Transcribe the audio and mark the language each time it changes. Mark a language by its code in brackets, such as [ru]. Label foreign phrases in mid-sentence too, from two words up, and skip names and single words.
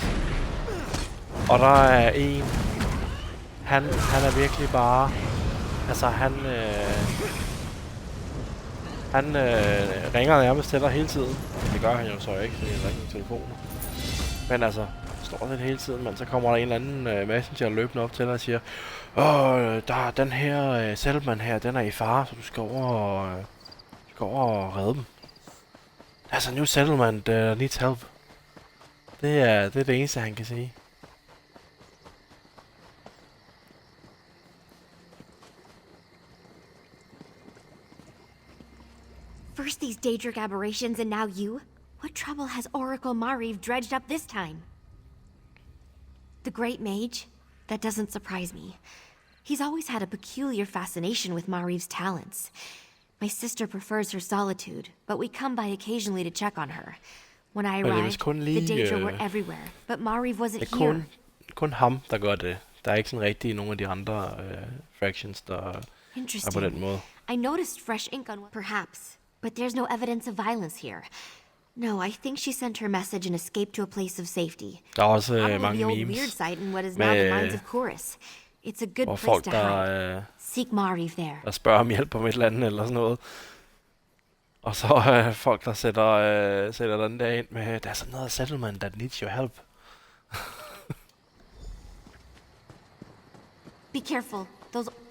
[da] Og der er en, han er virkelig bare, altså han ringer nærmest til dig hele tiden. Det gør han jo så ikke, fordi han ringer i telefonen. Men altså, står lidt hele tiden, men så kommer der en eller anden messenger løbende op til dig og siger, der er den her settlement her, den er i fare, så du skal over og redde dem. [en] There's a new settlement needs help. [da] Det er det eneste, han kan sige. [en] First these Daedric aberrations and now you? What trouble has Oracle Mariv dredged up this time? The Great Mage? That doesn't surprise me. He's always had a peculiar fascination with Mariv's talents. My sister prefers her solitude, but we come by occasionally to check on her. When I arrived, the Daedra were everywhere, but Mariv wasn't here. [da] Kun ham, der gør det. Der er ikke sådan rigtig nogen af de andre factions, der er på den måde. [en] I noticed fresh ink on one, perhaps, but there's no evidence of violence here. No, I think she sent her message and escaped to a place of safety. [da] Der er også [en] Probably [da] mange [en] the old memes weird site in what is now the mines of Chorus. It's a good place to hide. Seek Mariv there. [da] Der spørger om hjælp om et eller andet eller sådan noget. Og så folk, der sætter den der ind med, [en] there's another settlement that needs your help. Be careful. Those...